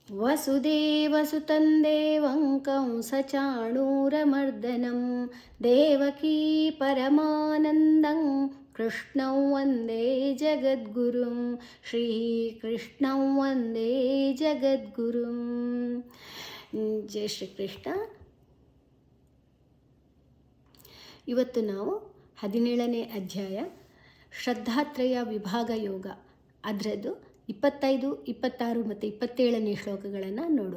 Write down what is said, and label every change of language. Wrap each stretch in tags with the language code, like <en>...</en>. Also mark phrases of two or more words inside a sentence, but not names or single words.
<sa>ವಸುದೇವಸುತಂ ದೇವಂ ಕಂಸಚಾಣೂರಮರ್ದನಂ ದೇವಕೀ ಪರಮಾನಂದಂ ಕೃಷ್ಣಂ ವಂದೇ ಜಗದ್ಗುರುಂ ಶ್ರೀಕೃಷ್ಣಂ ವಂದೇ ಜಗದ್ಗುರುಂ.</sa> <kn>ಜೈ ಶ್ರೀಕೃಷ್ಣ. ಇವತ್ತು ನಾವು 17ನೇ ಅಧ್ಯಾಯ ಶ್ರದ್ಧಾತ್ರಯ ವಿಭಾಗ ಯೋಗ ಅದರದ್ದು 25, 26 ಮತ್ತು 27ನೇ ಶ್ಲೋಕಗಳನ್ನು ನೋಡುವ.</kn>